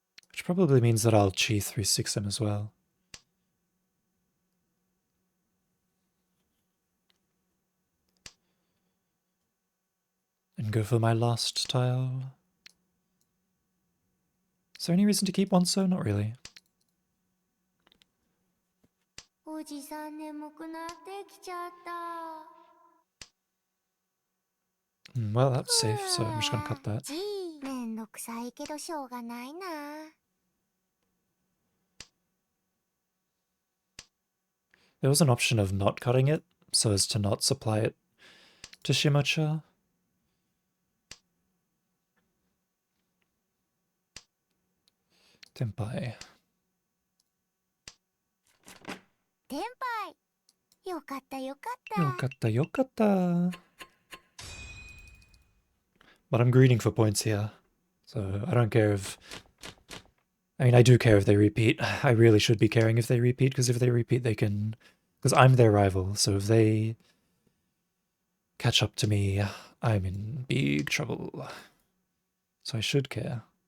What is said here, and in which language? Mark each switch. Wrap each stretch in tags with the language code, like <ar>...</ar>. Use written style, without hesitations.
<en>Which probably means that I'll chi 3-6 him as well. Go for my last tile. Is there any reason to keep one so? Not really.</en> <ja>おじさん眠くなってきちゃった。</ja> <en>Well, that's safe, so I'm just gonna cut that.</en> <ja>じー、めんどくさいけどしょうがないな。</ja> <en>There was an option of not cutting it, so as to not supply it to Shimocha. Tenpai.</en> <ja>天杯、よかったよかった。 Yokata, yokata.</ja> <en>But I'm greeding for points here, so I don't care if... I mean, I do care if they repeat. I really should be caring if they repeat, because if they repeat, they can... Because I'm their rival, so if they catch up to me, I'm in big trouble. So I should care.</en>